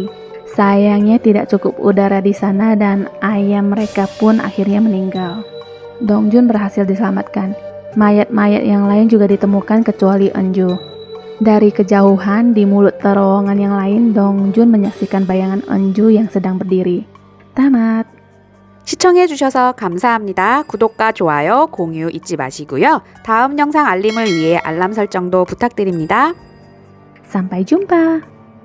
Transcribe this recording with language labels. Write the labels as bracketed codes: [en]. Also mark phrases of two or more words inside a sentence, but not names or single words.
[id] Sayangnya tidak cukup udara di sana dan ayam mereka pun akhirnya meninggal. Dongjun berhasil diselamatkan. Mayat-mayat yang lain juga ditemukan kecuali Enju. Dari kejauhan di mulut terowongan yang lain, Dongjun menyaksikan bayangan Enju yang sedang berdiri. Tamat. [ko] 시청해주셔서 감사합니다. 구독과 좋아요, 공유 잊지 마시고요. 다음 영상 알림을 위해 알람 설정도 부탁드립니다. [id] Sampai jumpa.